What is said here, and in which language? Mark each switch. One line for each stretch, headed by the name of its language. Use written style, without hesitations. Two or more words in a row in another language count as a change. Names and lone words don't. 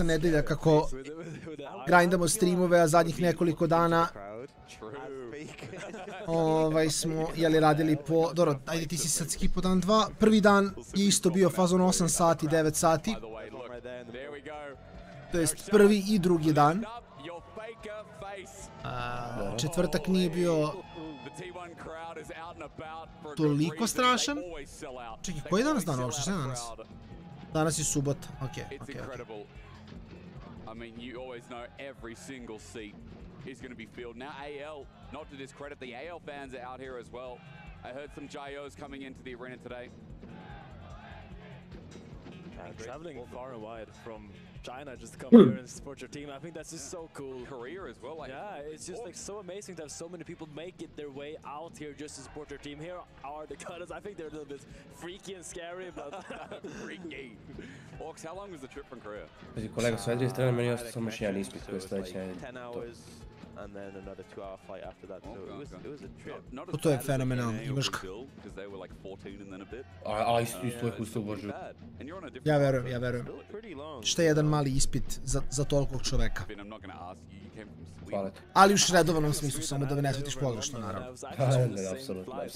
Serbian: nedelja kako grindamo streamove, a zadnjih nekoliko dana smo radili po, dobro, ajde ti si sad skipo dan 2, prvi dan je isto bio fazon 8 sati, 9 sati, to jest prvi i drugi dan. Četvrtak nije bio toliko strašan. Čekaj, koji je danas dan uopšte? Šta je danas? Danas je subota, okej.
English: Is going to be filled. Now AL, not to discredit the AL fans are out here as well. I heard some Jayos coming into the arena today. Traveling far and wide from China just to come here and support your team. I think that's just so cool. Career as well. Yeah, it's just like so amazing to have so many people make it their way out here just to support your team. Here are the cutters. I think they're a little bit freaky and scary, but freaky. Orks, how long was the trip from Korea?
Serbian: Pazi, kolega, sa jedne strane meni ostao samo još jedan ispit koji je sledeće nedelje.
English: And then another 2-hour flight after that, so it was a trip.
Serbian: To je fenomenalno, imaš ga. A isto je ustao Božu. Ja verujem. Šta je jedan mali ispit za tolikog čoveka. Hvala ti. Ali u šredovanom smislu, samo da me ne svetiš pogrešno, naravno. Apsolutno.